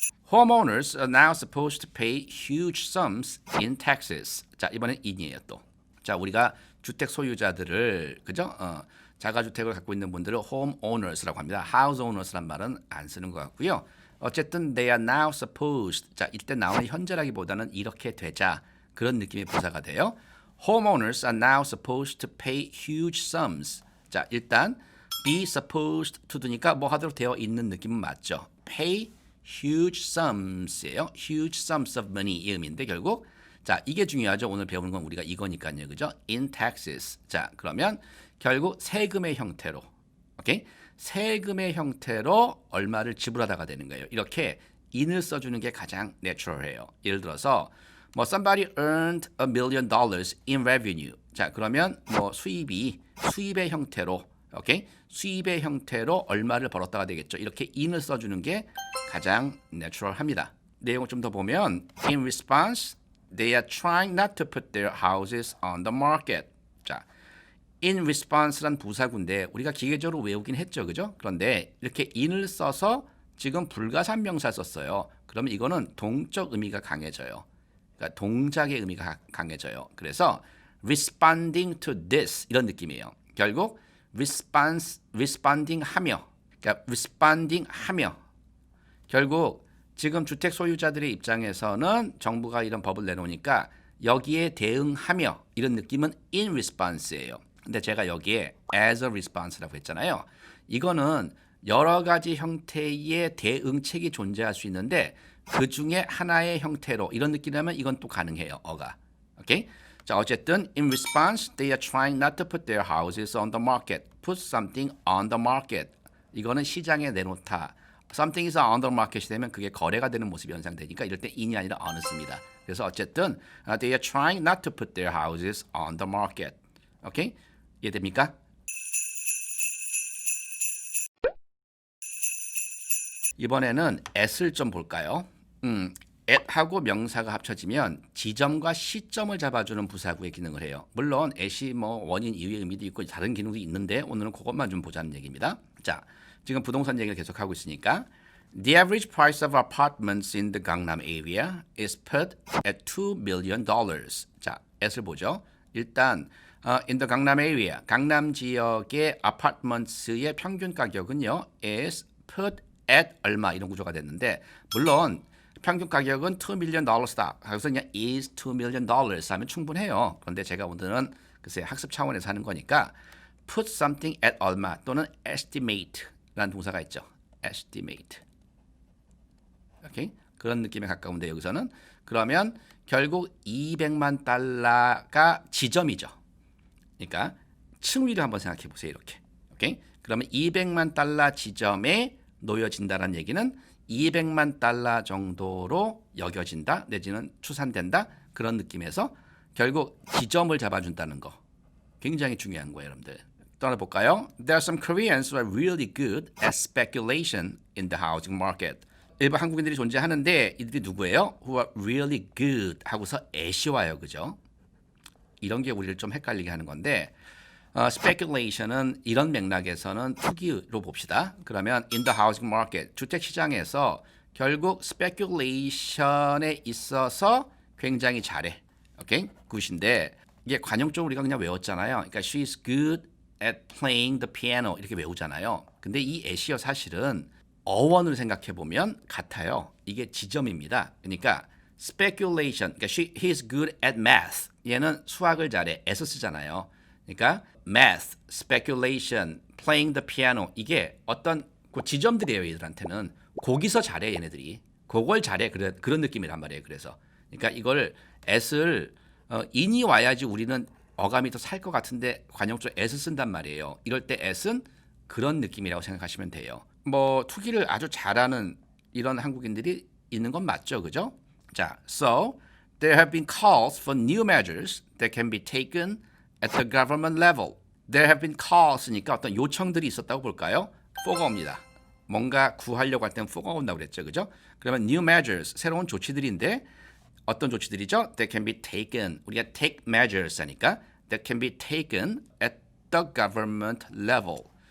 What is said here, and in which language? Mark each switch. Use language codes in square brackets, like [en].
[en] Homeowners are now supposed to pay huge sums in taxes. [ko] 자, 이번엔 in이에요 또. 자, 우리가 주택 소유자들을 그죠? 자가주택을 갖고 있는 분들을 homeowners라고 합니다. houseowners란 말은 안 쓰는 것 같고요. 어쨌든 [en] they are now supposed. [ko] 자, 이때 나오는 현재라기보다는 이렇게 되자 그런 느낌의 부사가 돼요. [en] Homeowners are now supposed to pay huge sums. [ko] 자, 일단 be supposed to 드니까 뭐 하도록 되어 있는 느낌은 맞죠. [en] pay huge sums예요. huge sums of money [ko] 이 의미인데 결국 자 이게 중요하죠. 오늘 배우는 건 우리가 이거니까요. 그죠? [en] in taxes. [ko] 자 그러면 결국 세금의 형태로 오케이? 세금의 형태로 얼마를 지불하다가 되는 거예요. 이렇게 in을 써주는 게 가장 내추럴해요. 예를 들어서 뭐 [en] somebody earned $1 million in revenue. [ko] 자 그러면 뭐 수입의 형태로 오케이? 수입의 형태로 얼마를 벌었다가 되겠죠. 이렇게 in을 써주는 게 가장 내추럴합니다. 내용을 좀 더 보면 [en] in response, they are trying not to put their houses on the market. [ko] 자, in response란 부사구인데 우리가 기계적으로 외우긴 했죠, 그죠? 그런데 이렇게 in을 써서 지금 불가산 명사 썼어요. 그러면 이거는 동적 의미가 강해져요. 그러니까 동작의 의미가 강해져요. 그래서 [en] responding to this [ko] 이런 느낌이에요. 결국 responding 하며, 그러니까 responding 하며 결국 지금 주택 소유자들의 입장에서는 정부가 이런 법을 내놓으니까 여기에 대응하며 이런 느낌은 in response예요. 근데 제가 여기에 [en] as a response [ko] 라고 했잖아요. 이거는 여러 가지 형태의 대응책이 존재할 수 있는데 그 중에 하나의 형태로 이런 느낌이라면 이건 또 가능해요. 어가. 오케이? 자, 어쨌든 [en] in response they are trying not to put their houses on the market. Put something on the market. [ko] 이거는 시장에 내놓다. [en] Something is on the market [ko] 이 되면 그게 거래가 되는 모습이 연상되니까 이럴 때 in이 아니라 on을 씁니다. 그래서 어쨌든 [en] they are trying not to put their houses on the market. [ko] 오케이? 이해됩니까? 이번에는 at을 좀 볼까요? at하고 명사가 합쳐지면 지점과 시점을 잡아주는 부사구의 기능을 해요. 물론 at이 뭐 원인, 이유의 의미도 있고 다른 기능도 있는데 오늘은 그것만 좀 보자는 얘기입니다. 자, 지금 부동산 얘기를 계속하고 있으니까 [en] The average price of apartments in the Gangnam area is put at $2 million. [ko] 자, at을 보죠. 일단 [en] in the Gangnam area, [ko] 강남 지역의 아파트먼트의 평균 가격은요 [en] is put at [ko] 얼마 이런 구조가 됐는데 물론 평균 가격은 $2 million다. 그래서 그냥 is $2 million 하면 충분해요. 그런데 제가 오늘은 글쎄 학습 차원에서 하는 거니까 [en] put something at [ko] 얼마 또는 estimate라는 동사가 있죠. [en] estimate. 오케이? [ko] 그런 느낌에 가까운데 여기서는 그러면 결국 200만 달러가 지점이죠. 그러니까 층위를 한번 생각해 보세요. 이렇게. 오케이? 그러면 200만 달러 지점에 놓여진다는 얘기는 200만 달러 정도로 여겨진다 내지는 추산된다 그런 느낌에서 결국 지점을 잡아준다는 거 굉장히 중요한 거예요. 여러분들 떠나볼까요? [en] There are some Koreans who are really good at speculation in the housing market. [ko] 일부 한국인들이 존재하는데 이들이 누구예요? [en] Who are really good [ko] 하고서 [en] at이 와요. [ko] 그죠? 이런 게 우리를 좀 헷갈리게 하는 건데 speculation은 이런 맥락에서는 투기로 봅시다. 그러면 [en] in the housing market, [ko] 주택 시장에서 결국 speculation에 있어서 굉장히 잘해. 오케이? 굿인데 이게 관용적으로 우리가 그냥 외웠잖아요. [en] 그러니까 she's good at playing the piano [ko] 이렇게 외우잖아요. 근데 이 at이요 사실은 어원을 생각해 보면 같아요. 이게 지점입니다. [en] 그러니까 speculation, 그러니까 he is good at math. [ko] 얘는 수학을 잘해. 에서 쓰잖아요. 그러니까 math, speculation, playing the piano 이게 어떤 그 지점들이에요. 얘들한테는 거기서 잘해 얘네들이. 그걸 잘해. 그런 느낌이란 말이에요. 그래서 그러니까 이걸 at을 in이 와야지 우리는 어감이 더 살 것 같은데 관용적 at을 쓴단 말이에요. 이럴 때 at은 그런 느낌이라고 생각하시면 돼요. 뭐 투기를 아주 잘하는 이런 한국인들이 있는 건 맞죠, 그죠? [en] 자, so there have been calls for new measures that can be taken at the government level. There have been calls [ko] 니까 어떤 요청들이 있었다고 볼까요? for가 옵니다. 뭔가 구하려고 할 때는 for가 온다고 그랬죠, 그죠? 그러면 new measures 새로운 조치들인데 어떤 조치들이죠? [en] That can be taken. [ko] 우리가 [en] take measures [ko] 하니까 [en] that can be taken at the government level.